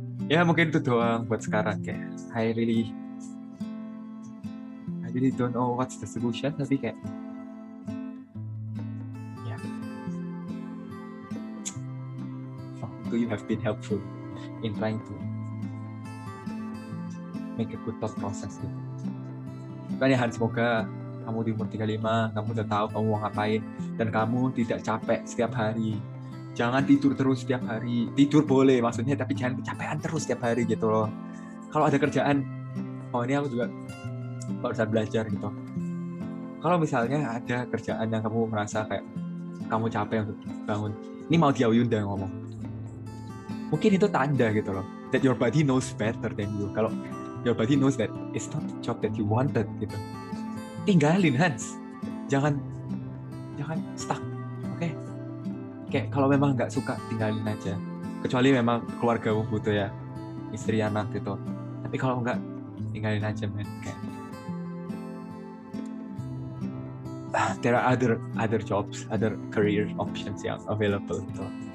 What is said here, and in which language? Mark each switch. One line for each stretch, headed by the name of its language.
Indonesian: Ya mungkin itu doang buat sekarang, kayak
English: I really don't know what's the solution,
Indonesian: tapi kayak ya,
English: so you have been helpful in trying to make a good thought process gitu.
Indonesian: Makanya Hans, semoga kamu di umur 35, kamu udah tahu kamu mau ngapain, dan kamu tidak capek setiap hari. Jangan tidur terus setiap hari. Tidur boleh maksudnya, tapi jangan kecapean terus setiap hari gitu loh. Kalau ada kerjaan, ini aku juga barusan belajar gitu. Kalau misalnya ada kerjaan yang kamu merasa kayak kamu capek untuk bangun, ini mau Diao Yunda yang ngomong, mungkin itu tanda gitu loh,
English: that your body knows better than you.
Indonesian: Kalau
English: your body knows that it's not the job that you wanted
Indonesian: gitu, tinggalin Hans, jangan stuck, oke? Kayak kalau memang nggak suka tinggalin aja, kecuali memang keluargamu butuh ya, istri anak gitu. Tapi kalau nggak, tinggalin aja men. Kayak
English: there are other jobs, other career options
Indonesian: yang available gitu.